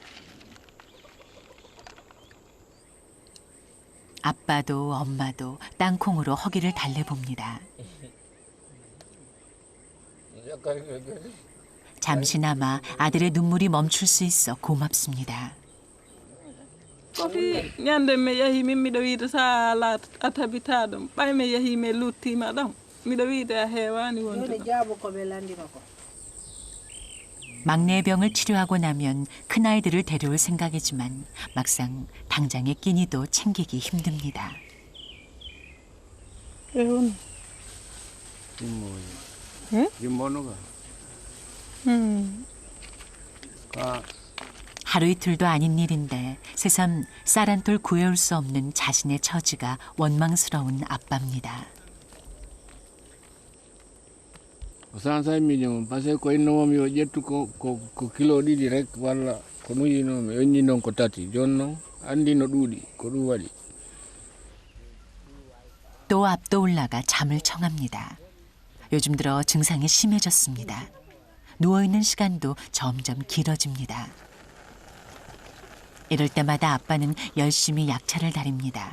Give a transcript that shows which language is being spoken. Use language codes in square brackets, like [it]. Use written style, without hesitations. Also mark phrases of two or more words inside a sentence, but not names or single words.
[ko] 아빠도 엄마도 땅콩으로 허기를 달래봅니다. 잠시나마 아들의 눈물이 멈출 수 있어 고맙습니다. [ff] kofi ñande mi yahi min miɗo wiide sa ala a tabita ɗum ɓay mi yahi mi luttima ɗam miɗo wiide a heewani wonde [ko] 막내 병을 치료하고 나면 큰아이들을 데려올 생각이지만 막상 당장의 끼니도 챙기기 힘듭니다. 응? 하루 이틀도 아닌 일인데 새삼 쌀 한 톨 구해올 수 없는 자신의 처지가 원망스러운 아빠입니다. [ff] Sansa miñum parce ko innomi o ƴettu ko kilo ɗiɗi rek walla ko nuyinomi onni noon ko tati joni noon andi no ɗuuɗi ko ɗum waɗi. [ko] 또 앞도 올라가 잠을 청합니다. 요즘 들어 증상이 심해졌습니다. 누워있는 시간도 점점 길어집니다. 이럴 때마다 아빠는 열심히 약차를 다립니다.